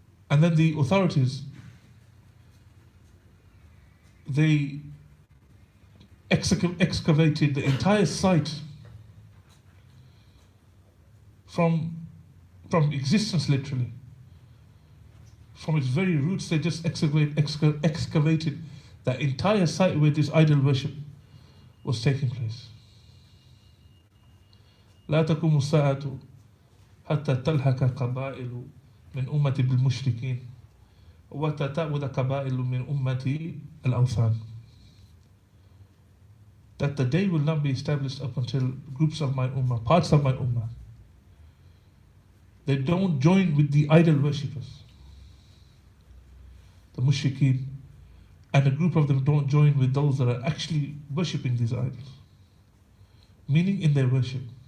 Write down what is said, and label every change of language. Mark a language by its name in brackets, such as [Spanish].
[English] And then the authorities, they excavated the entire site from existence, literally. From its very roots, they just excavated the entire site where this idol worship was taking place. [Arabic] لا تقوم الساعة حتى تلحق قبائل من أمتي بالمشركين وتتعود قبائل من أمتي الأوثان. [English] that the day will not be established up until groups of my ummah, parts of my ummah, they don't join with the idol worshippers, the mushrikeen, and a group of them don't join with those that are actually worshipping these idols, meaning in their worship.